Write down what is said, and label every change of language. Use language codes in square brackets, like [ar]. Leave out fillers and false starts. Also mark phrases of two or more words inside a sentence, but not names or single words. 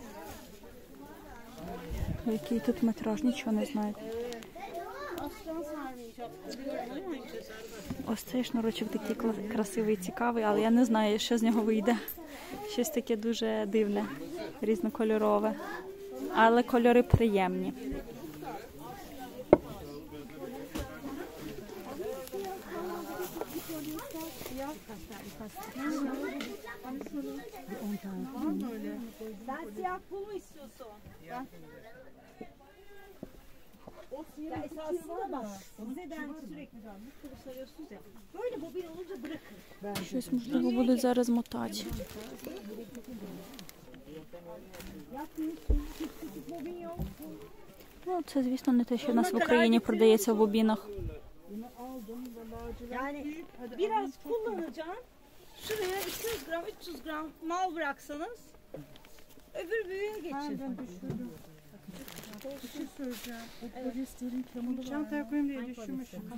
[uk] Який тут метраж, нічого не знають. Ось цей шнурочок такий красивий, цікавий, але я не знаю, що з нього вийде. Щось таке дуже дивне, різнокольорове. Але кольори приємні. [tr] Sen siyah pul mu istiyorsun? O siyah esasında bak. Bize de sürekli pulu sarıyorsunuz ya. Böyle bobin olunca bırakın. [uk] Щось, можливо, будуть зараз мотати. Ну, це, звісно, не те, що в нас в Україні продається в бобінах. [tr] Yani biraz kullanacağım. Şuraya 200 gram, 300 gram mal bıraksanız öbür büyüğe geçin. Bir şey söyleyeceğim. O polyesterin kramını çantaya koyayım diye düşünmüşüm.